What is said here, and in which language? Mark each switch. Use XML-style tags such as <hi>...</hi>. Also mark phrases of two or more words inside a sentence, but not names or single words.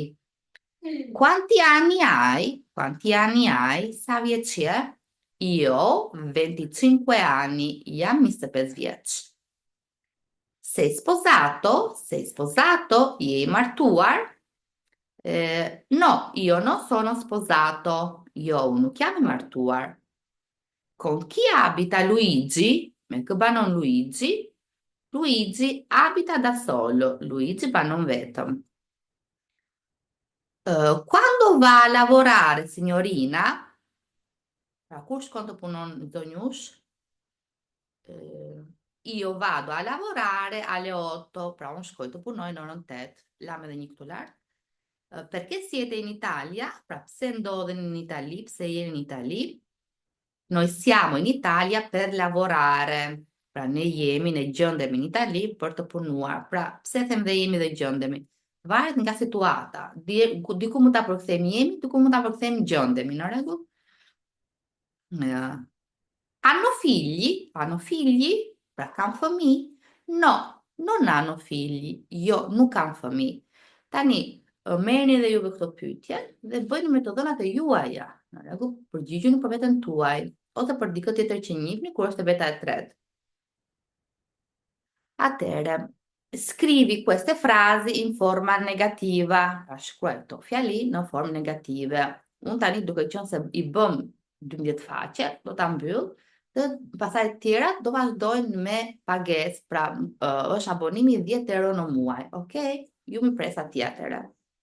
<it>Quanti anni hai? Quanti anni hai?</it> <sq>Sa vjeç je?</sq> <it>Io ho 25 anni,</it> <sq>jam 25 vjeç.</sq> <it>Sei sposato? Sei sposato?</it> <sq>Je I martuar?</sq> <it>No, io non sono sposato.</it> <sq>Jo, unë nuk jam I martuar.</sq> <it>Con chi abita Luigi?</it> <sq>Me kë banon Luigi?</sq> <it>Luigi abita da solo.</it> <sq>Luigi banon vetëm.</sq> <it>Quando va a lavorare, signorina?</it> <sq>Pra kur shkon të punon zonjush?</sq> <it>Io vado a lavorare alle 8.</it> <sq>Pra unë shkoj të punoj në orën 8. Lam edhe një këtu lart.</sq> <it>Perché siete in Italia?</it> <sq>Pra pse ndodheni in Itali? Pse jeni in Itali?</sq> <it>Noi siamo in Italia per lavorare.</it> <sq>Pra ne jemi, ne gjendemi në Itali për të punuar. Pra pse them dhe jemi dhe gjendemi? Varet nga situata. Diku mund ta përkthejmë jemi, diku mund ta përkthejmë gjendemi, në rregull?</sq> <it>Hanno figli? Hanno figli?</it> <sq>Pra kanë fëmijë?</sq> <it>No, non hanno figli.</it> <sq>Jo, nuk kanë fëmijë. Tani, merrni dhe juve këto pyetje dhe bëjni me të dhënat e juaja. Në rregull, përgjigjuni për veten tuaj ose për dikë tjetër që njihni kur është veta e tretë. Atëre,</sq> <it>scrivi queste frasi in forma negativa.</it> <sq>Pra shkruaj këto fjali në formë negative. Unë tani duke qenë se I bëm 12 faqe, do ta mbyll. Dhe pastaj të tjerat do vazhdojnë me pagesë, pra është abonimi 10 euro në muaj, okay? Ju më pres atje atëre.</sq>